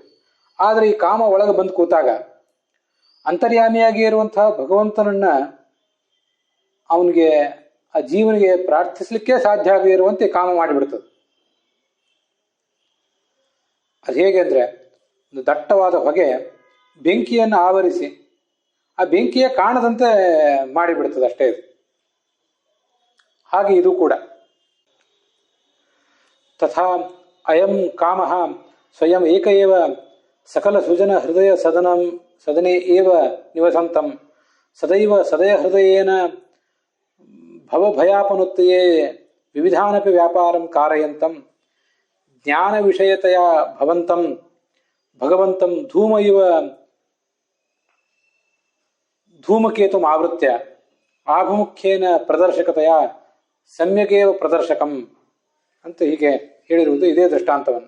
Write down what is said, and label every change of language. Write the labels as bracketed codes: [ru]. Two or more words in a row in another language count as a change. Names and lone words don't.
[kn] ಆದರೆ ಈ ಕಾಮ ಒಳಗೆ ಬಂದು ಕೂತಾಗ ಅಂತರ್ಯಾಮಿಯಾಗಿ ಇರುವಂತಹ ಭಗವಂತನನ್ನ ಅವನಿಗೆ, ಆ ಜೀವನಿಗೆ ಪ್ರಾರ್ಥಿಸ್ಲಿಕ್ಕೆ ಸಾಧ್ಯ ಆಗದೇ ಇರುವಂತೆ ಕಾಮ ಮಾಡಿಬಿಡ್ತದೆ. ಅದು ಹೇಗೆ ಅಂದ್ರೆ, ಒಂದು ದಟ್ಟವಾದ ಹೊಗೆ ಬೆಂಕಿಯನ್ನು ಆವರಿಸಿ ಆ ಬೆಂಕಿಯ ಕಾಣದಂತೆ ಮಾಡಿಬಿಡ್ತದೆ ಅಷ್ಟೇ. ಇದು ಹಾಗೆ ಇದು ಕೂಡ. [sa] ತಥಾ ಅಯಂ ಕಾಮ ಸ್ವಯಂ ಏಕ ಏವ ಸಕಲ ಸುಜನ ಹೃದಯ ಸದನೆ ಏವ ನಿವಸಂತಂ ಸದೈವ ಸದಯ ಹೃದಯೇನ ಭವಭಯಾಪನುತ್ತಯೇ ವಿವಿಧಾನಪಿ ವ್ಯಾಪಾರಂ ಕಾರಯಂತಂ ಜ್ಞಾನ ವಿಷಯತೆಯ ಭವಂತಂ ಭಗವಂತಂ ಧೂಮ ಇವ ಧೂಮಕೇತುಂ ಆವೃತ್ಯ ಆಭಿಮುಖ್ಯೇನ ಪ್ರದರ್ಶಕತೆಯ ಸಮ್ಯಗೇವ ಪ್ರದರ್ಶಕಂ [kn] ಅಂತ ಹೀಗೆ ಹೇಳಿರುವುದು ಇದೇ ದೃಷ್ಟಾಂತವನ್ನು.